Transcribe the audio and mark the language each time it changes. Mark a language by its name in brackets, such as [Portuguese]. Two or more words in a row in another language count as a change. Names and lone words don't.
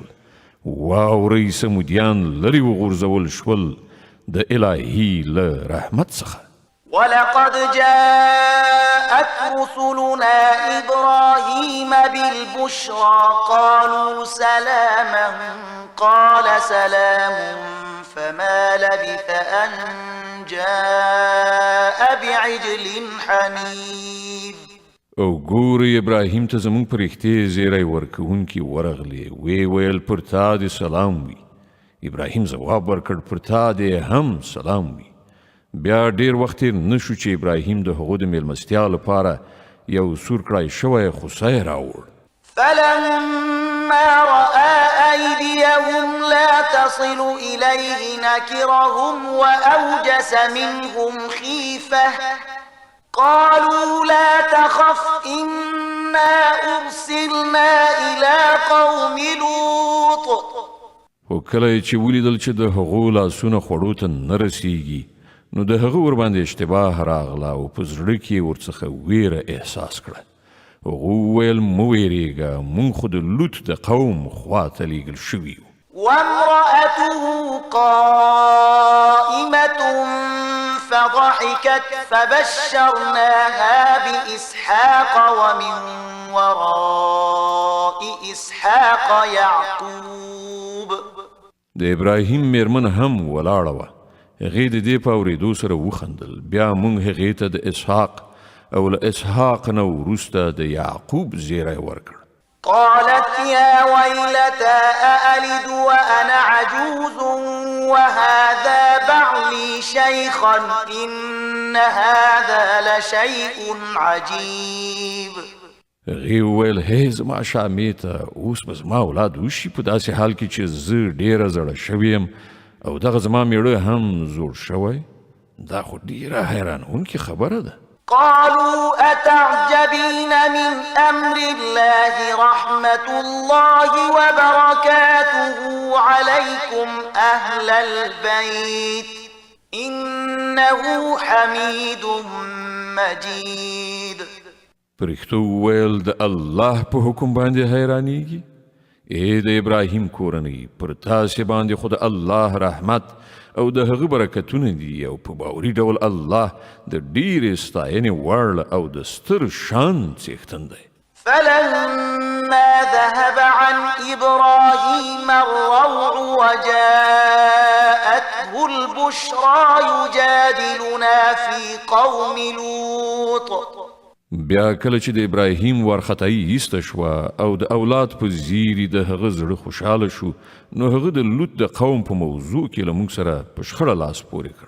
[Pashto] واورئ سمودیان لرې وغورځول شول د الهي له رحمت څخه. [Arabic] ولقد جاءت رسلنا إبراهيم بالبشرى قالوا سلاما قال سلام فما لبث أن جاء بعجل حنيذ. [Pashto] او ګورئ ابراهیم ته زموږ په رښتې زیری ورکوونکي ورغلې وی ویل پر تا دې سلام وي. ابراهیم ځواب ورکړ پر تا دې هم سلام وي. بیا ډیر وخت تیر نشو چې ابراهیم د هغو د میلمستیا لپاره یو سور کړای شوی خوسی راوړ. [Arabic] فلما رأى أيديهم لا تصل إليه نكرهم وأوجس منهم خيفة قالوا لا تخف إنا أرسلنا إلى قوم لوط. [Pashto] خو کله چې ولیدل چې د هغو لاسونه خوړو ته نه رسیږي نو د هغه ورباندې اشتباه راغله او په زړه کې ورڅخه ویره احساس کړه. هغه وویل مه ویرېږه موږ خو د لوط د قوم خواته لیږل شوي یو. [Arabic] وامرأته قائمة فضحكت فبشرناها بإسحاق ومن وراء إسحاق يعقوب. [Pashto] د ابراهیم میرمن هم ولاړه وه. هغې د دې په اورېدو سره وخندل. بیا موږ هغې ته د اسحاق او له اسحاق نه وروسته د یعقوب زیری ورکړ. [Arabic] قالت يا ويلتى أألد وأنا عجوز وهذا بعلي شيخا إن هذا لشيء عجيب. [Pashto] هغې وویل هی زما شامې ته اوس به زما اولاد وشي په داسې حال کې چې زه ډېره زړه شوې یم او دغه زما میړه هم زوړ شوی. دا خو ډېره حیرانوونکې خبره ده. [Arabic] قالوا أتعجبين من أمر الله رحمة الله وبركاته عليكم أهل البيت إنه حميد مجيد. [Pashto] پرښتو وویل د الله په حکم باندې حیرانیږي؟ ای د ابراهیم کورنۍ پر تاسې باندې خو د الله رحمت او د هغه برکتونه دي او په باوري ډول الله د ډېرې ستاینې وړ او د ستر شان څښتن دی. [Arabic] فلما ذهب عن إبراهيم الروع وجاءته البشرى يجادلنا في قوم لوط. [Pashto] بیا کله چې د ابراهیم وارخطایي ایسته شوه او د اولاد په زیري د هغه زړه خوشحاله شو نو هغه د لوط د قوم په موضوع کې له موږ سره په شخړه لاس پورې کړ.